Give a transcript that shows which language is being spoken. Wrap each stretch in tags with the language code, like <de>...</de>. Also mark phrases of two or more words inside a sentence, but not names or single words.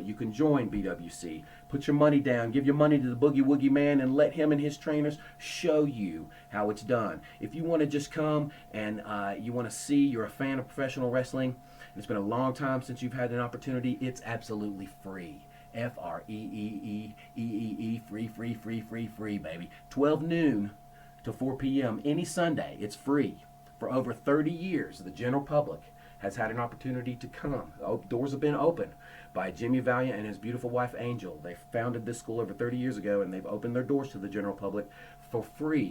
<en>You can join BWC. Put your money down. Give your money to the Boogie Woogie Man and let him and his trainers show you how it's done. If you want to just come and you want to see, you're a fan of professional wrestling, and it's been a long time since you've had an opportunity, it's absolutely free. F-R-E-E-E-E-E-E, free, baby. 12 noon to 4 p.m. any Sunday. It's free. For over 30 years, the general public has had an opportunity to come. Doors have been opened by Jimmy Valiant and his beautiful wife, Angel. They founded this school over 30 years ago, and they've opened their doors to the general public for free.</en>